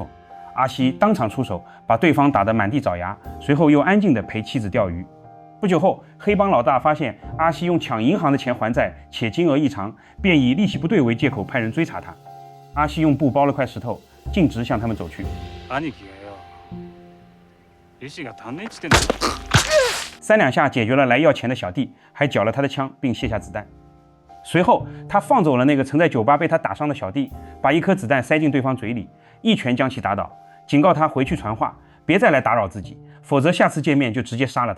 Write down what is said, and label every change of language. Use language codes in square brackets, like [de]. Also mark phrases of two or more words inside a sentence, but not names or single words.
[zh] 阿西当场出手，把对方打得满地找牙，随后又安静地陪妻子钓鱼。不久后，黑帮老大发现阿西用抢银行的钱还债，且金额异常，便以力气不对为借口派人追查他。阿西用布包了块石头，径直向他们走去。 [ja] 兄貴がよ、利子が足んねえっつってんだ。 [zh] 3 两下解决了来要钱的小弟，还缴了他的枪，并卸下子弹。随后，他放走了那个曾在酒吧被他打伤的小弟，把一颗子弹塞进对方嘴里，一拳将其打倒，警告他回去传话，别再来打扰自己， 否则下次见面就直接杀了他。